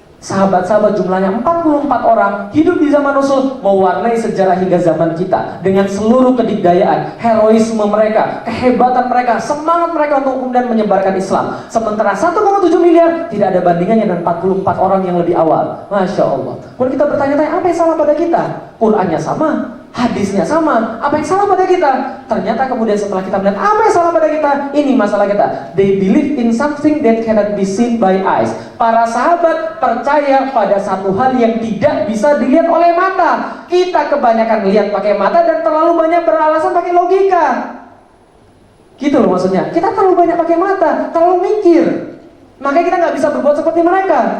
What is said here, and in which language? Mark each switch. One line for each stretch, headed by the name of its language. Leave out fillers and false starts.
Indonesian: Sahabat-sahabat jumlahnya 44 orang hidup di zaman Rasul, mewarnai sejarah hingga zaman kita dengan seluruh kedikdayaan, heroisme mereka, kehebatan mereka, semangat mereka untuk kemudian menyebarkan Islam. Sementara 1,7 miliar tidak ada bandingannya dengan 44 orang yang lebih awal. Masya Allah. Kalau kita bertanya-tanya, apa yang salah pada kita? Qurannya sama, hadisnya sama, apa yang salah pada kita? Ternyata kemudian setelah kita melihat apa yang salah pada kita, ini masalah kita.
English: They believe in something that cannot be seen by eyes.
Indonesian: Para sahabat percaya pada satu hal yang tidak bisa dilihat oleh mata. Kita kebanyakan lihat pakai mata dan terlalu banyak beralasan pakai logika. Gitu loh maksudnya. Kita terlalu banyak pakai mata, terlalu mikir. Makanya kita nggak bisa berbuat seperti mereka.